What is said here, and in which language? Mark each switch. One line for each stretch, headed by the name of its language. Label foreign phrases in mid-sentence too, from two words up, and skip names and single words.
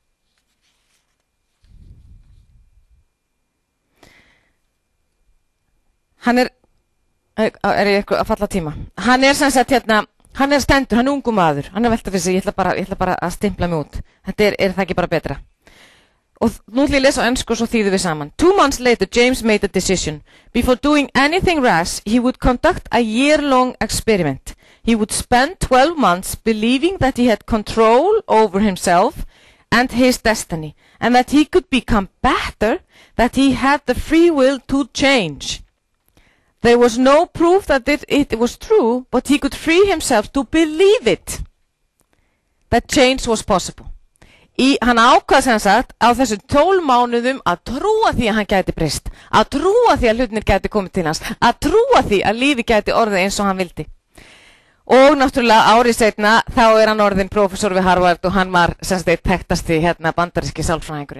Icelandic: Hann er ég eitthvað að falla tíma? Hann sem sagt hérna, hann stendur, hann ungu maður, hann velta fyrir sig, ég ætla bara að stimpla mig út. Þetta er það ekki bara betra? Og nú ætla ég að lesa á ensku og svo þýðum við saman.
English: 2 months later, James made a decision. Before doing anything rash, he would conduct a year-long experiment. He would spend 12 months believing that he had control over himself and his destiny, and that he could become better, that he had the free will to change. There was no proof that it was true, but he could free himself to believe it, that change was possible.
Icelandic: Hann ákvað sem sagt á þessum 12 mánuðum að trúa því að hann gæti breyst, að trúa því að hlutinir gæti komið til hans, að trúa því að lífi gæti orðið eins og hann vildi. Og náttúrulega árið seinna þá hann orðinn prófessor við Harvard og hann var sem sagt þekktasti bandaríski sálfræðingurinn.